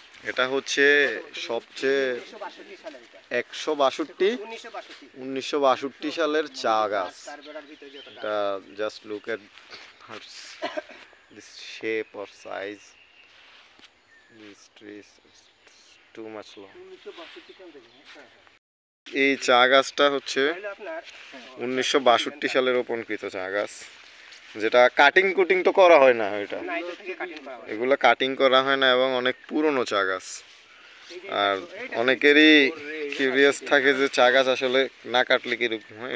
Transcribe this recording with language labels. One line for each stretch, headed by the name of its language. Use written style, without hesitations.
Bangla: এটা হচ্ছে সবচেয়ে 1962 সালের এটা। 1962 সালের চা গাছ। তার বেড়ার ভিতরে যত গাছ।
English: এটা just look at this shape or size. This tree is too much long.
Bangla: 1962 সাল থেকে, হ্যাঁ। এই চা গাছটা হচ্ছে তাহলে আপনার 1962 সালে রোপণকৃত চা গাছ, যেটা কাটিং কুটিং তো করা হয় না, এটা না এটা থেকে কাটিং করা হয়। এগুলো কাটিং করা হয় না, এবং অনেক পুরনো চা গাছ। আর অনেকেরই কিউরিয়াস থাকে যে চা গাছ আসলে না কাটলে কীরকম হয়।